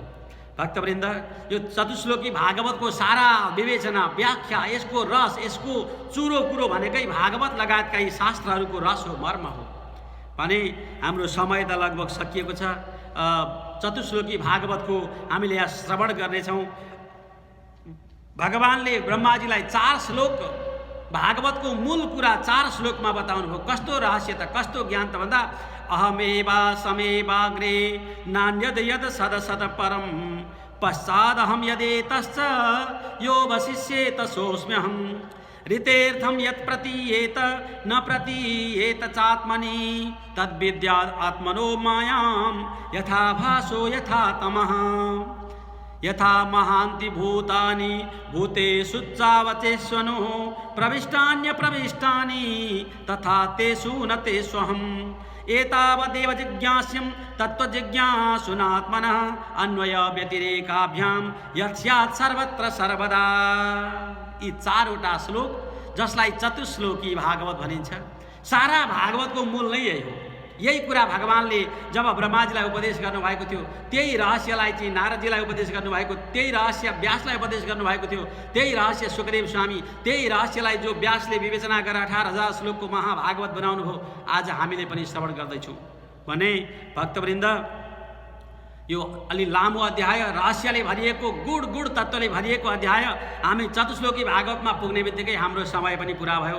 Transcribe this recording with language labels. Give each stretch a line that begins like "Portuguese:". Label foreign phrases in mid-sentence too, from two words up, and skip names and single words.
Nepali: भक्तवृन्द, यो चतुश्लोकी भागवतको सारा विवेचना, व्याख्या, यसको रस, यसको चुरो कुरो भनेकै भागवत लगायतका यी शास्त्रहरूको रस हो, मर्म हो भने हाम्रो समय त लगभग सकिएको छ। चतुश्लोकी भागवतको हामीले यहाँ श्रवण गर्नेछौँ। भगवानले ब्रह्माजीलाई 4 श्लोक भागवतको मूल कुरा 4 श्लोकमा बताउनु भयो। कस्तो रहस्य त, कस्तो ज्ञान त भन्दा
Sanskrit: अहमेवा समेवाग्रे नान्यद यद सद सद परम पश्चादहम यदेतश्च यो वशिष्येत सोऽस्म्यहम् ऋतेर्थम यत् प्रतीयेत न प्रतीयेत चात्मनि तद्विद्यात् आत्मनो मायां यथा भासो यथा तमः यथा महान्ति भूतानि भूतेषु चावचेष्वनुः प्रविष्टान्यप्रविष्टानि तथा तेषु न तेष्वहम् एतावदेव जिज्ञास्यं तत्त्वजिज्ञासुनात्मनः अन्वय व्यतिरेकाभ्यां यत् स्यात् सर्वत्र सर्वदा।
Nepali: यी 4वटा श्लोक जसलाई चतुश्लोकी भागवत भनिन्छ। सारा भागवतको मूल नै यही हो। यही कुरा भगवानले जब ब्रह्माजीलाई उपदेश गर्नुभएको थियो, त्यही रहस्यलाई चाहिँ नारदजीलाई उपदेश गर्नुभएको, त्यही रहस्य व्यासलाई उपदेश गर्नुभएको थियो, त्यही रहस्य सुखदेव स्वामी, त्यही रहस्यलाई जो व्यासले विवेचना गरेर 18,000 श्लोकको महाभागवत बनाउनु हो, आज हामीले पनि श्रवण गर्दैछौँ भने भक्तवृन्द, यो अलि लामो अध्याय, रहस्यले भरिएको, गुण तत्त्वले भरिएको अध्याय, हामी चतुश्लोकी भागवतमा पुग्ने बित्तिकै हाम्रो समय पनि पुरा भयो।